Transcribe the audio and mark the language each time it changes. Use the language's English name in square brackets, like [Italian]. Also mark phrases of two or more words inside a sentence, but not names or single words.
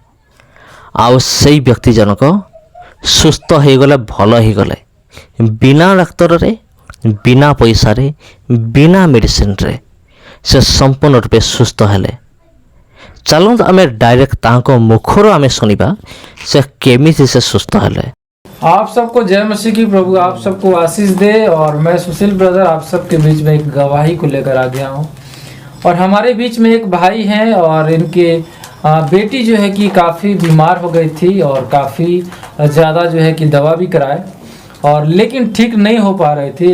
[Odia] ଆଉ ସେଇ ବ୍ୟକ୍ତି ଜଣକ ସୁସ୍ଥ ହୋଇଗଲେ, ଭଲ ହୋଇଗଲେ, ବିନା ଡାକ୍ତରରେ, ବିନା ପଇସାରେ, ବିନା ମେଡ଼ିସିନରେ ସେ ସମ୍ପୂର୍ଣ୍ଣ ରୂପେ ସୁସ୍ଥ ହେଲେ। ଚାଲନ୍ତୁ ଆମେ ଡାଇରେକ୍ଟ ତାଙ୍କ ମୁଖରୁ ଆମେ ଶୁଣିବା ସେ କେମିତି ସେ ସୁସ୍ଥ ହେଲେ। [Hindi] आप सबको जय मसीह की। प्रभु आप सबको आशीष दे। और मैं सुशील ब्रदर आप सबके बीच में एक गवाही को लेकर आ गया हूँ। और हमारे बीच में एक भाई हैं और इनके बेटी जो है कि काफ़ी बीमार हो गई थी और काफ़ी ज़्यादा जो है कि दवा भी कराए, और लेकिन ठीक नहीं हो पा रही थी।